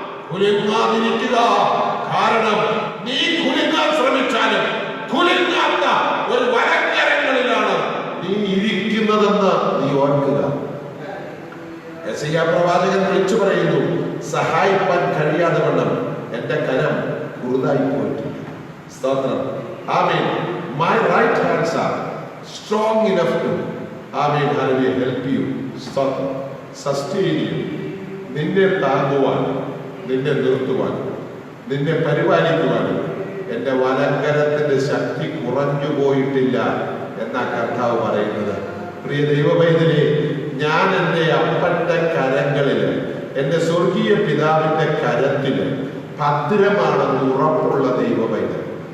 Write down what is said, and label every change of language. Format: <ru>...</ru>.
<ml>കുലുങ്ങാതിരിക്കുക. കാരണം നീ കുലുങ്ങാൻ ശ്രമിച്ചാലും കുലുങ്ങാത്ത ഒരു വരക്കരങ്ങളിലാണ് നീ ഇരിക്കുന്നതെന്ന് നീ ഓർക്കുക. യെശയ്യാ പ്രവാചകൻ വിളിച്ചു പറയുന്നു, സഹായിപ്പാൻ കഴിയാതെ വണ്ണം എന്റെ കരം കുറുതായി പോയിട്ടുണ്ട്. സ്തോത്രം. ആമേൻ.</ml> <en>My right hands are strong enough to, ആമേൻ, hallelujah, help you. സ്തോത്രം. sustain you.</en> <ml>നിന്നെ താങ്ങുവാൻ, നിന്നെ നിർത്തുവാൻ, നിന്നെ പരിപാലിക്കുവാനും എന്റെ വലങ്കരത്തിന്റെ ശക്തി കുറഞ്ഞു പോയിട്ടില്ല എന്നാ കർത്താവ് പറയുന്നത്. പ്രിയ ദൈവമൈതലേ, ഞാൻ എന്റെ അപ്പന്റെ കരങ്ങളില്, എന്റെ സ്വർഗീയ പിതാവിന്റെ കരത്തില് ഭദ്രമാണെന്ന് ഉറപ്പുള്ള ദൈവമൈതൽ.</ml>